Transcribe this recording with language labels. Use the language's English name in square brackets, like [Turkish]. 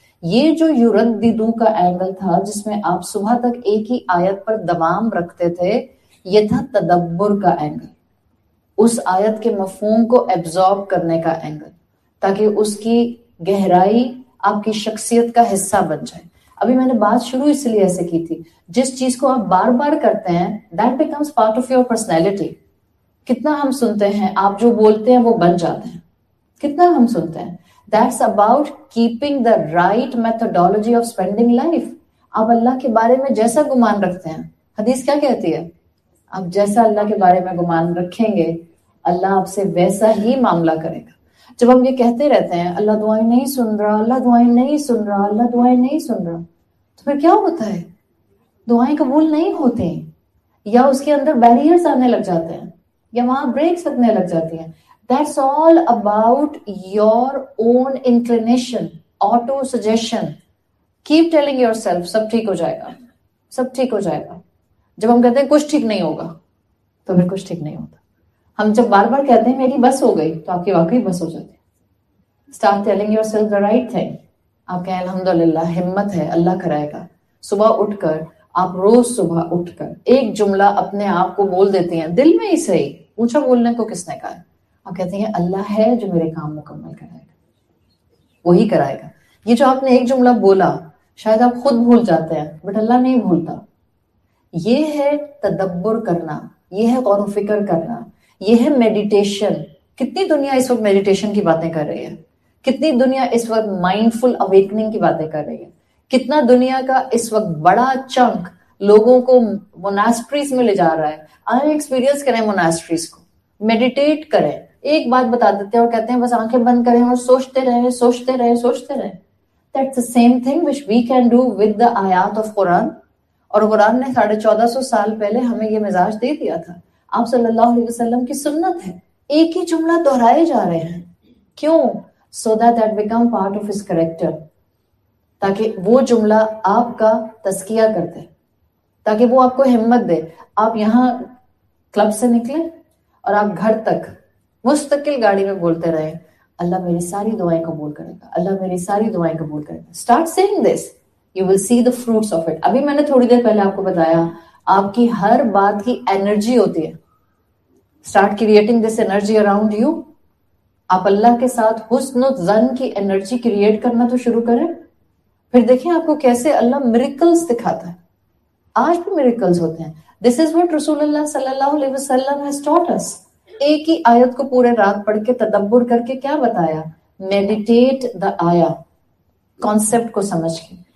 [Urdu] یہ جو یرددو کا اینگل تھا جس میں آپ صبح تک ایک ہی آیت پر دوام رکھتے تھے، یہ تھا تدبر کا اینگل، اس آیت کے مفہوم کو ایبزارب کرنے کا اینگل، تاکہ اس کی گہرائی آپ کی شخصیت کا حصہ بن جائے. ابھی میں نے بات شروع اس لیے ایسے کی تھی، جس چیز کو آپ بار بار کرتے ہیں [English] that becomes part of your personality. [Urdu] کتنا ہم سنتے ہیں، آپ جو بولتے ہیں وہ بن جاتے ہیں. کتنا ہم سنتے ہیں. [English] That's about keeping the right methodology of spending life. [Urdu] آپ اللہ کے بارے میں جیسا گمان رکھتے ہیں، حدیث کیا کہتی ہے؟ آپ جیسا اللہ کے بارے میں گمان رکھیں گے اللہ آپ سے ویسا ہی معاملہ کرے گا. جب ہم یہ کہتے رہتے ہیں اللہ دعائیں نہیں سن رہا، اللہ دعائیں نہیں سن رہا، اللہ دعائیں نہیں سن رہا، تو پھر کیا ہوتا ہے؟ دعائیں قبول نہیں ہوتی ہیں، یا اس کے اندر بیریئرز آنے لگ جاتے ہیں، یا وہاں بریکس لگنے لگ جاتی ہیں. [English] That's all about your own inclination, auto suggestion. Keep telling yourself [Urdu] سب ٹھیک ہو جائے گا، سب ٹھیک ہو جائے گا. جب ہم کہتے ہیں کچھ ٹھیک نہیں ہوگا تو پھر کچھ ٹھیک نہیں ہوتا. ہم جب بار بار کہتے ہیں میری بس ہو گئی تو آپ کی واقعی بس ہو جاتی ہے. [English] Start telling yourself the right thing. [Urdu] آپ کہیں الحمدللہ ہمت ہے اللہ کرائے گا. صبح اٹھ کر آپ روز صبح اٹھ کر ایک جملہ اپنے آپ کو بول دیتی ہیں دل میں ہی صحیح، اونچا بولنے کو کس نے کہا ہے؟ آپ کہتے ہیں اللہ ہے جو میرے کام مکمل کرائے گا، وہی کرائے گا. یہ جو آپ نے ایک جملہ بولا شاید آپ خود بھول جاتے ہیں بٹ اللہ نہیں بھولتا. یہ ہے تدبر کرنا، یہ ہے غور و فکر کرنا، یہ ہے میڈیٹیشن. کتنی دنیا اس وقت میڈیٹیشن کی باتیں کر رہی ہے، کتنی دنیا اس وقت مائنڈفل اویکننگ کی باتیں کر رہی ہے، کتنا دنیا کا اس وقت بڑا چنک لوگوں کو موناسٹریز میں لے جا رہا ہے. آئیں ایکسپیرینس کریں موناسٹریز کو، میڈیٹیٹ کریں. ایک بات بتا دیتے ہیں اور کہتے ہیں بس آنکھیں بند کریں اور سوچتے رہیں سوچتے رہیں سوچتے رہیں. [English] That's the same thing which we can do with the ayat of Quran. [Urdu] اور قرآن نے 1450 سال پہلے ہمیں یہ مزاج دے دیا تھا. آپ صلی اللہ علیہ وسلم کی سنت ہے ایک ہی جملہ دہرائے جا رہے ہیں. [English] کیوں؟ So that become part of his character. [Urdu] تاکہ وہ جملہ آپ کا تزکیہ کر دے، تاکہ وہ آپ کو ہمت دے. آپ یہاں کلب سے نکلیں اور آپ گھر تک مستقل گاڑی میں بولتے رہیں اللہ میری ساری دعائیں قبول کرے گا، اللہ میری ساری دعائیں قبول کرے گا. [English] Start saying this. You will see the fruits of it. [Urdu] ابھی میں نے تھوڑی دیر پہلے آپ کو بتایا آپ کی ہر بات کی انرجی ہوتی ہے. [English] Start creating this energy around you. [Urdu] آپ اللہ کے ساتھ حسن و ظن کی انرجی کریٹ کرنا تو شروع کریں. پھر دیکھیں آپ کو کیسے اللہ میریکلز دکھاتا ہے. آج بھی میریکلز ہوتے ہیں. [English] This is what [Urdu] رسول اللہ صلی اللہ علیہ وسلم [English] has taught us. [Urdu] ایک ہی آیت کو پورے رات پڑھ کے تدبر کر کے کیا بتایا؟ [English] meditate دا آیا، [Urdu] کانسیپٹ کو سمجھ کے.